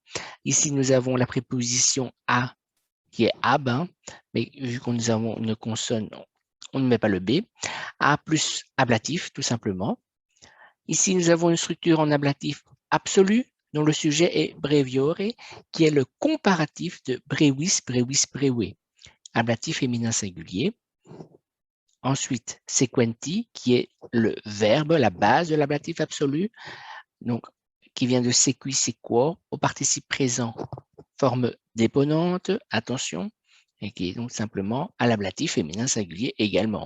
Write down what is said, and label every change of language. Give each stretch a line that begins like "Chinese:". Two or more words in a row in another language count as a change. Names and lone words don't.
French: Ici, nous avons la préposition a, qui est ab, hein, mais vu que nous avons une consonne, on ne met pas le b. A plus ablatif, tout simplement. Ici, nous avons une structure en ablatif absolu, dont le sujet est breviore, qui est le comparatif de
Latin: brewis, brewis, brewe.
French: Ablatif féminin singulier. Ensuite, sequenti, qui est le verbe, la base de l'ablatif absolu, donc qui vient de
Latin: sequi, sequor,
French: au participe présent, forme déponente, attention, et qui est donc simplement à l'ablatif féminin singulier également.